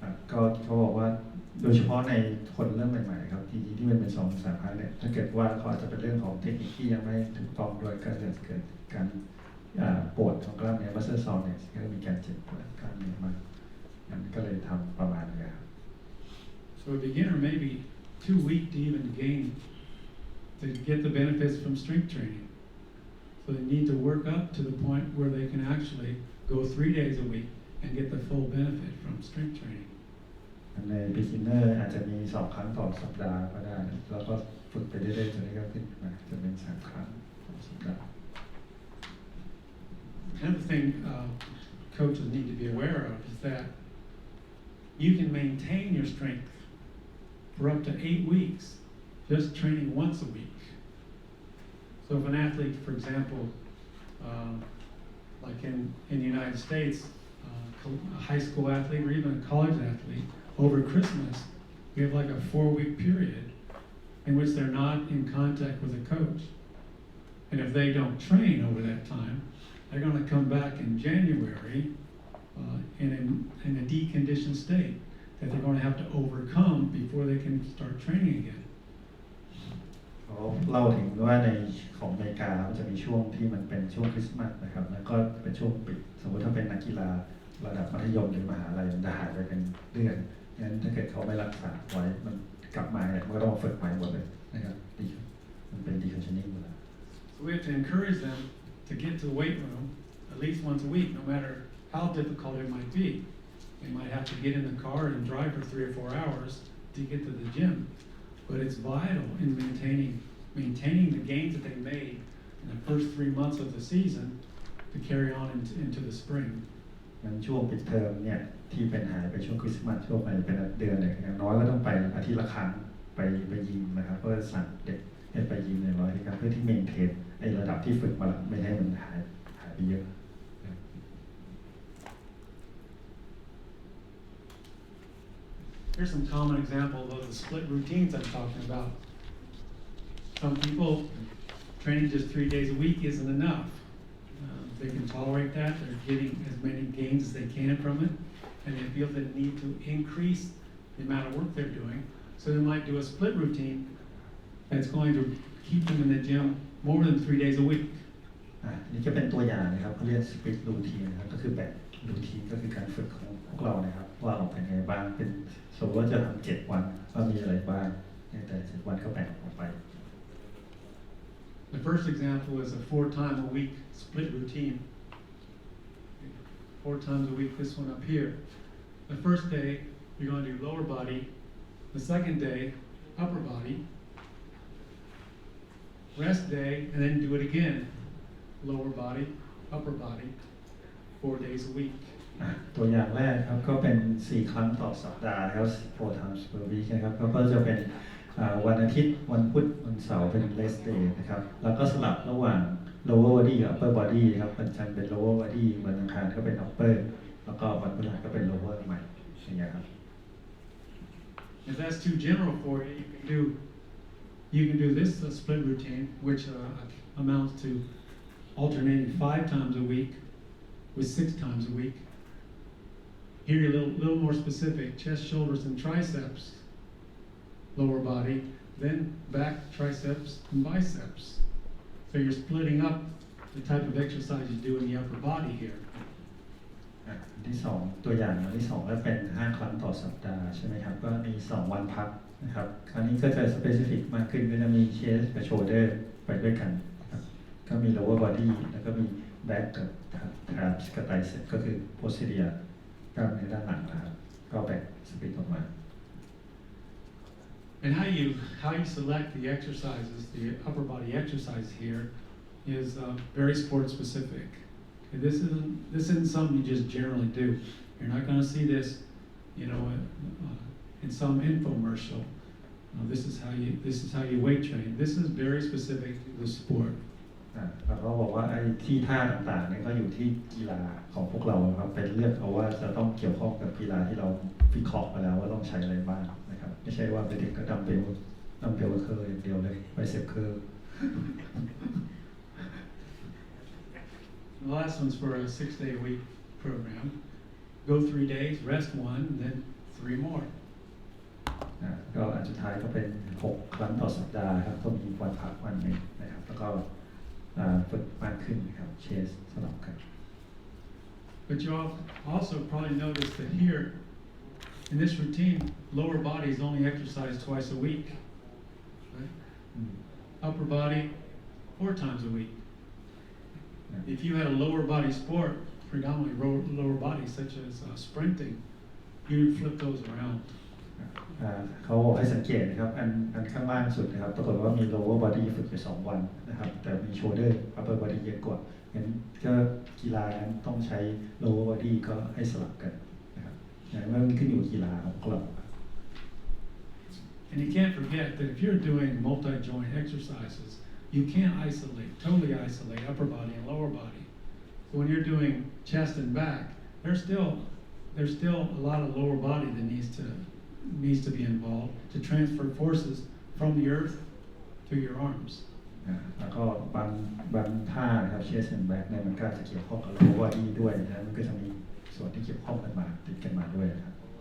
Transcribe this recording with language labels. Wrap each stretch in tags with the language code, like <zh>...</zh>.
<th>ก็เขาบอกว่าโดยเฉพาะในคนเริ่มใหม่ๆครับที่มันเป็น2-3 ครั้งเนี่ยถ้าเกิดว่าเขาอาจจะเป็นเรื่องของเทคนิคที่ยังไม่ถูกต้องด้วยก็จะเกิดการปวดของกล้ามเนื้อ muscle soreness ก็มีการเจ็บปวดกล้ามเนื้อมากนั่นก็เลยทำประมาณนี้ครับ</th> <en>So a beginner may be too weak to even gain to get the benefits from strength training. So they need to work up to the point where they can actually go 3 days a week and get the full benefit from strength training.</en> <th>ใน beginner อาจจะมี2 ครั้งต่อสัปดาห์ก็ได้แล้วก็ฝึกไปเรื่อยๆจนได้ก็ขึ้นมาจะเป็น3 ครั้งต่อสัปดาห์</th> <en>Another thing coaches need to be aware of is that you can maintain your strength for up to 8 weeks just training once a week. So if an athlete, for example, like in the United States, a high school athlete or even a college athlete, over Christmas, we have like a 4-week period in which they're not in contact with a coach. And if they don't train over that time, they're going to come back in January in a deconditioned state that they're going to have to overcome before they can start training again.</en> <th>เขาเล่าถึงว่าในของอเมริกามันจะมีช่วงที่มันเป็นช่วงคริสต์มาสนะครับแล้วก็เป็นช่วงปิดสมมติถ้าเป็นนักกีฬาระดับมัธยมหรือมหาลัยมันจะหายไปเป็นเดือนงั้นถ้าเกิดเขาไม่รักษาไว้มันกลับมาเนี่ยมันก็ต้องมาฝึกใหม่หมดเลยนะครับมันเป็น deconditioning หมดแล้ว</th> <en>So we have to encourage them to get to the weight room at least once a week, no matter how difficult it might be. They might have to get in the car and drive for 3 or 4 hours to get to the gym. But it's vital in maintaining the gains that they made in the first 3 months of the season to carry on into the spring.</en> <th>มันช่วงปิดเทอมเนี่ยที่เป็นหายไปช่วงคริสต์มาสช่วงไปเป็นเดือนเนี่ยอย่างน้อยก็ต้องไปอาทิตย์ละครั้งไปยิมนะครับเพื่อสั่งเด็กให้ไปยิมอย่างน้อยนะครับเพื่อที่เมนเทนไอ้ระดับที่ฝึกมาไม่ให้มันหายไปเยอะ</th> <en>So Here's some common examples of the split routines I'm talking about. Some people, training just 3 days a week isn't enough. They can tolerate that, they're getting as many gains as they can from it, and they feel the need to increase the amount of work they're doing. So they might do a split routine that's going to keep them in the gym more than 3 days a week.</en> <th>นี่จะเป็นตัวอย่างนะครับเขาเรียก split routine นะครับก็คือแบ่ง routine ก็คือการฝึกของพวกเรานะครับว่าออกเป็นไงบ้างเป็นสมมติว่าจะทำ7 วันว่ามีอะไรบ้างแต่7 วันก็แบ่งออกไป</th> <en>The first example is a 4 times a week split routine. 4 times a week, this one up here. The first day, you're going to do lower body. The second day, upper body. Rest day, and then do it again. Lower body, upper body, 4 days a week.</en> <th>ตัวอย่างแรกครับก็เป็น4 ครั้งต่อสัปดาห์นะครับ</th> <en>4 times per week</en> <th>นะครับก็จะเป็นวันอาทิตย์วันพุธวันเสาร์เป็น rest day นะครับแล้วก็สลับระหว่าง lower body กับ upper body ครับวันจันทร์เป็น lower body วันอังคารก็เป็น upper แล้วก็วันพฤหัสก็เป็น lower ใหม่อย่างเงี้ยครับ</th> <en>If that's too general for you, you can do this split routine, which amounts to alternating 5 times a week with 6 times a week. Here you're a little more specific: chest, shoulders, and triceps, lower body, then back, triceps, and biceps. So you're splitting up the type of exercise you do in the upper body here.</en> <th>ที่2ตัวอย่างที่2แล้วเป็น5 ครั้งต่อสัปดาห์ใช่ไหมครับก็มี2 วันพักนะครับคราวนี้ก็จะ specific มากขึ้นก็จะมี chest กับ shoulder ไปด้วยกันนะครับก็มี lower body แล้วก็มี back กับ traps กับ tricep ก็คือ posterior กล้ามเนื้อด้านหลังนะครับก็แบ่ง split ออกมา</th> <en>And how you select the exercises, the upper body exercise here, is very sport specific. Okay, this isn't something you just generally do. You're not going to see this, in some infomercial. This is how you weight train. This is very specific to the sport.</en> <th>แล้วก็บอกว่าไอ้ที่ท่าต่างๆเนี่ยก็อยู่ที่กีฬาของพวกเราครับเป็นเลือกเอาว่าจะต้องเกี่ยวข้องกับกีฬาที่เราวิเคราะห์มาแล้วว่าต้องใช้อะไรบ้างนะครับไม่ใช่ว่าไปเด็กก็ดัมเบลเคอร์อย่างเดียวเลยไบเซปเคอร์</th> <en>The last one's for a 6-day-a-week program. Go 3 days, rest 1, and then 3 more.</en> <th>ก็อันสุดท้ายก็เป็น6 ครั้งต่อสัปดาห์ครับก็มีวันพักวันหนึ่งนะครับแล้วก็ฝึกมากขึ้นครับเชสสลับกัน</th> <en>But you also probably noticed that here, in this routine, lower body is only exercised twice a week. Right? Upper body, 4 times a week. If you had a lower body sport, predominantly lower body, such as sprinting, you'd flip those around.</en> <th>เขาบอกให้สังเกตนะครับอันข้างล่างสุดนะครับปรากฏว่ามี lower body ฝึกไป2 วันนะครับแต่มี shoulder upper body เยอะกว่างั้นก็กีฬานั้นต้องใช้ lower body ก็ให้สลับกันนะครับมันขึ้นอยู่กีฬาของเรา</th> <en>And you can't forget that if you're doing multi-joint exercises, you can't totally isolate upper body and lower body. So when you're doing chest and back, there's still a lot of lower body that needs to be involved to transfer forces from the earth to your arms.</en> <th>แล้วก็บางท่านะครับเชสแอนด์แบ็กเนี่ยมันก็จะเกี่ยวข้องกับ lower body ด้วยนะมันก็จะมีส่วนที่เกี่ยวข้องกันมาติดกันมาด้วยนะครับ</th>